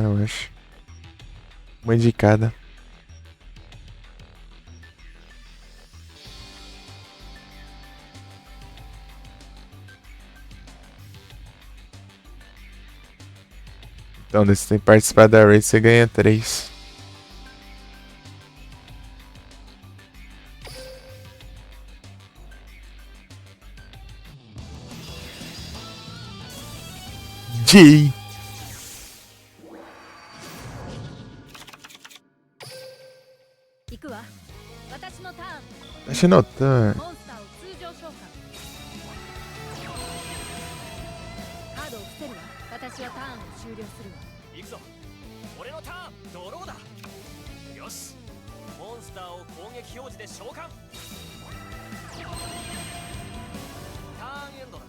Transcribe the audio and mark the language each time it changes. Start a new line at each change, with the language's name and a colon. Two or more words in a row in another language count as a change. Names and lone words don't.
Portuguese: Eu acho. Uma de cada. Então, se você tem que participar da raid, você ganha 3. G.
Japanese: 行くわ。私のターン。
Portuguese: Deixa eu notar.
Japanese: モンスターを通常召喚。カードを伏せるわ。私はターンを終了するわ。行くぞ。俺のターンドローだ。よし。モンスターを攻撃表示で召喚。ターンエンドだ。